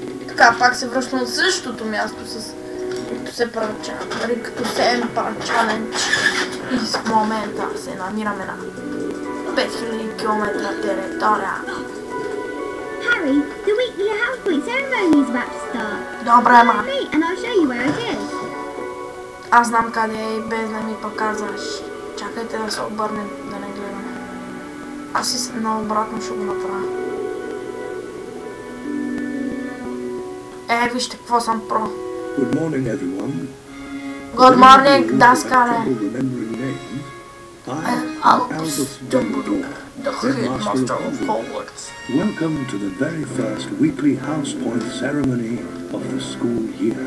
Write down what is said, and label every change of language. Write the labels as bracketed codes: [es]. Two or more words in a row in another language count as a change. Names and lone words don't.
[bg] Така, пак се връщам на същото място, като се правя чалендж. И в момента се намираме на 5000 км територия. [en] Harry, the weekly Housepoint ceremony is about to start. [bg] Добре, ма. [en] And I'll show you where it is. [bg] Аз знам къде е и без да ми показваш. Чакайте да се обърнем, да не гледаме. Аз и наобратно ще го направя. Вижте какво съм про. [en] Good morning, everyone. Good morning, даскале. Albus Dumbledore, the headmaster of Hogwarts. Welcome to the very first weekly house point ceremony of the school year.